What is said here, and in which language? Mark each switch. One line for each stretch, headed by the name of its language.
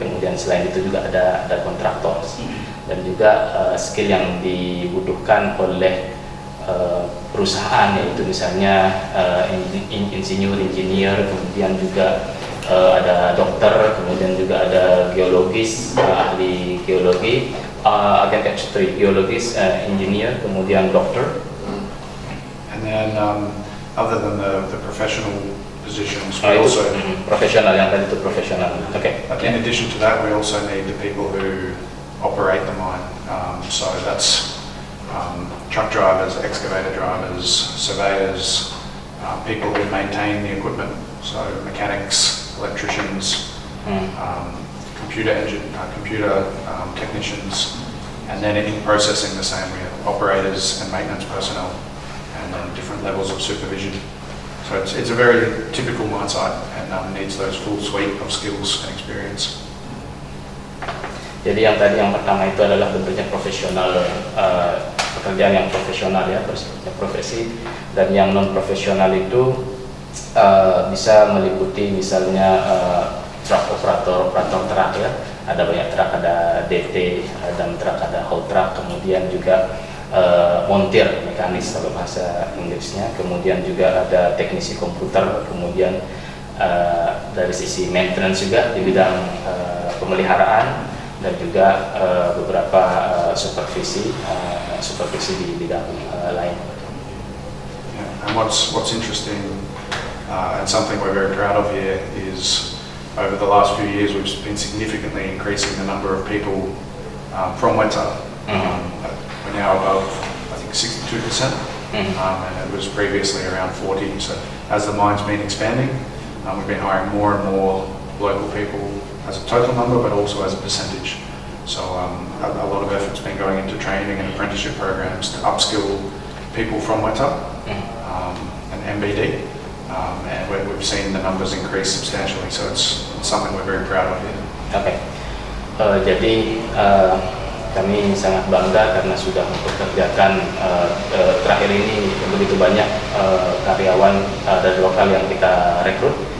Indonesian: Kemudian selain itu juga ada kontraktor dan juga skill yang dibutuhkan oleh perusahaan, yaitu misalnya insinyur, kemudian juga ada dokter, kemudian juga ada geologis, ahli geologi, geologis, engineer, kemudian dokter.
English: And then other than the professional positions, we also
Indonesian: profesional, yang tadi itu profesional.
English: Okay. In addition to that, we also need the people who operate the mine. So that's truck drivers, excavator drivers, surveyors, people who maintain the equipment, so mechanics, electricians, computer technicians, and then in processing the same, we have operators and maintenance personnel, and then different levels of supervision. So it's a very typical mine site and needs those full suite of skills and experience.
Indonesian: Jadi yang pertama itu adalah bentuknya profesional, pekerjaan yang profesional ya, profesi, dan yang non profesional itu bisa meliputi misalnya truk operator truk ya, ada banyak truk, ada DT dan truk, ada haul truck, kemudian juga montir mekanis kalau bahasa Inggrisnya, kemudian juga ada teknisi komputer, kemudian dari sisi maintenance juga di bidang pemeliharaan, dan juga beberapa supervisi di bidang lain.
English: Yeah. And what's interesting and something we're very proud of here is over the last few years we've been significantly increasing the number of people from Weta. We're now above, I think, 62%, and it was previously around 40%. So as the mine's been expanding, we've been hiring more and more local people as a total number, but also as a percentage. So a lot of effort's been going into training and apprenticeship programs to upskill people from Weta and MBD, and we've seen the numbers increase substantially. So it's something we're very proud of here. Okay.
Indonesian: Jadi kami sangat bangga karena sudah mempekerjakan terakhir ini begitu banyak karyawan dari lokal yang kita rekrut.